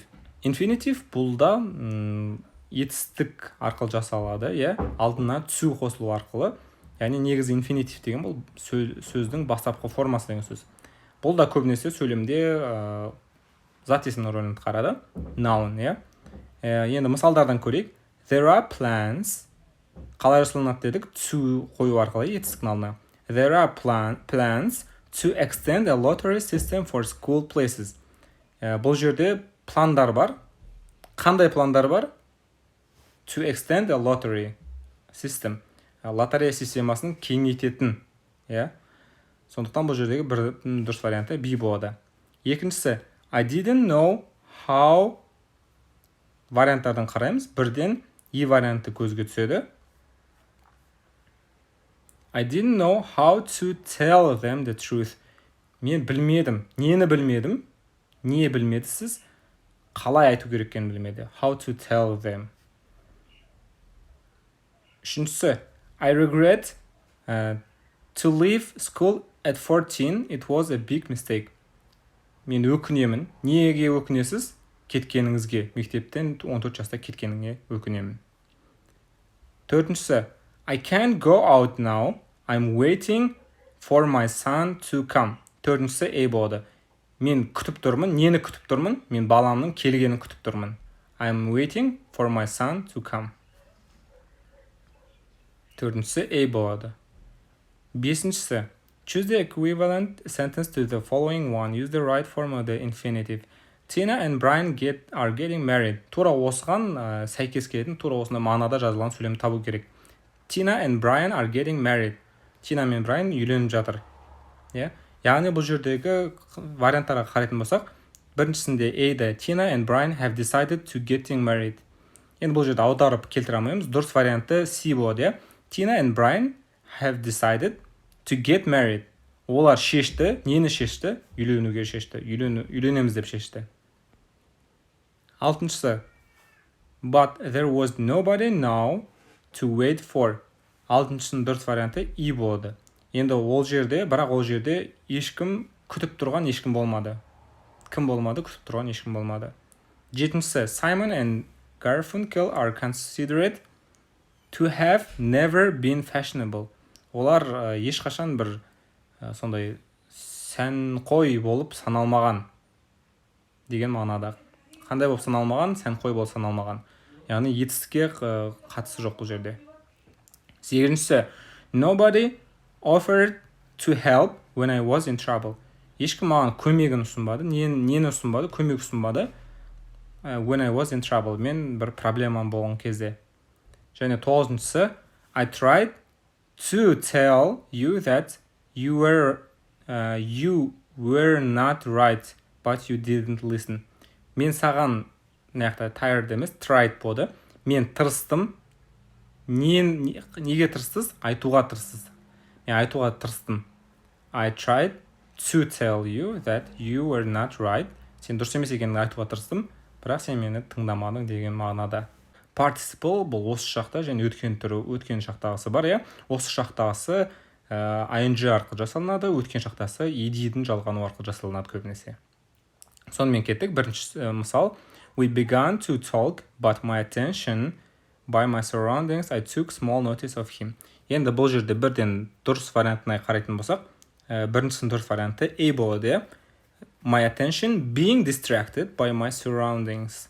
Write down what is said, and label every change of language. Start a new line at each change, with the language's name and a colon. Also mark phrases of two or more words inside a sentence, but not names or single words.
Kazakh: Infinitive бұл да етістік арқылы жасалады, алдына to қосылу арқылы. Яғни негізі infinitive деген бұл сөздің бастапқы формасы деген сөз. Бұл да көбінесе сөйлемде зат есімнің рөлін атқарады. Noun, Енді мысалдардан көрейік.
English: There are plans.
Kazakh: Қалай жасалынады дедік? To қою арқылы етістіктің алдына.
English: There are plans to extend a lottery system for school places.
Kazakh: Бұл жерде пландар бар. Қандай пландар бар?
English: To extend a lottery system.
Kazakh: Лотерея системасын кеңейтетін. Сондықтан бұл жердегі бір дұрыс варианты B болады.
English: Екіншісі I didn't know how
Kazakh: варианттардан қараймыз.
English: Бірден E варианты көзге түседі. I didn't know how to tell them the truth.
Kazakh: Мен білмедім. Нені білмедім? Не білмедісіз? Қалай айту кереккен білмеді.
English: How to tell them. Үшіншісі I regret to leave school at 14. It was a big mistake.
Kazakh: Мен өкінемін. Неге өкінесіз? Кеткеніңізге. Мектептен 14 жаста кеткеніңе өкінемін.
English: Төртіншісі I can't go out now. I'm waiting for my son to come.
Kazakh: Төртіншісі A болады. Мен күтіп тұрмын. Нені күтіп тұрмын? Мен баламның келгенін күтіп тұрмын.
English: I'm waiting for my son to come.
Kazakh: Төртіншісі A болады.
English: Бесіншісі Choose the equivalent sentence to the following one. Use the right form of the infinitive. Tina and Brian are getting married.
Kazakh: Тура осыған сәйкес келетін, тура осында мағынада жазылған сөйлемді табу керек.
English: Tina and Brian are getting married.
Kazakh: Tina мен Brian үйленіп жатыр. Яғни бұл жердегі варианттарға қарайтын болсақ, Біріншісінде
English: Ada, Tina and Brian have decided to getting married.
Kazakh: Енді бұл жерде аударып келтіре алмаймыз. Дұрыс варианты C болады, иә.
English: Tina and Brian have decided to get married.
Kazakh: Олар шешті, нені шешті? Үйленуге шешті. Үйленеміз деп шешті. Алтыншысы.
English: But there was nobody now to wait for.
Kazakh: Алтыншысының дұрыс варианты E болады. Енді ол жерде ешкім күтіп тұрған ешкім болмады. Кім болмады? Күтіп тұрған ешкім болмады. Жетіншісі.
English: Simon and Garfunkel are considered to have never been fashionable.
Kazakh: Олар ешқашан бір сондай сәнқой болып саналмаған деген мағынада. Қандай болып саналмаған? Сәнқой болып саналмаған. Яғни етістікке қатысы жоқ бұл жерде. Сегізіншісі.
English: Nobody offered to help when I was in trouble.
Kazakh: Ешкім маған көмегін ұсынбады. Нені ұсынбады? Көмек ұсынбады.
English: When I was in trouble.
Kazakh: Мен бір проблемам болған кезде. Және тоғызыншысы.
English: I tried to tell you that you were not right, but you didn't listen.
Kazakh: Мен саған, tired емес, tried болды. Мен тырыстым. Неге тырыстыз? Айтуға тырыстыз. Мен айтуға тырыстым.
English: I tried to tell you that you were not right.
Kazakh: Сен дұрыс емес екенін айтуға тырыстым, бірақ сен мені тыңдамадың деген мағынада. Participle бұл осы шақта және өткен шақтағысы бар, иә. Осы шақтағысы ing арқылы жасалынады, өткен шақтасы ed'дің жалғану арқылы жасалынады көбінесе. Сонымен кеттік. Бірінші мысал.
English: We began to talk, but my attention by my surroundings, I took small notice of him.
Kazakh: Енді бұл жерде бірден дұрыс вариантына қарайтын болсақ, біріншісінің дұрыс варианты A болады.
English: My attention being distracted by my surroundings.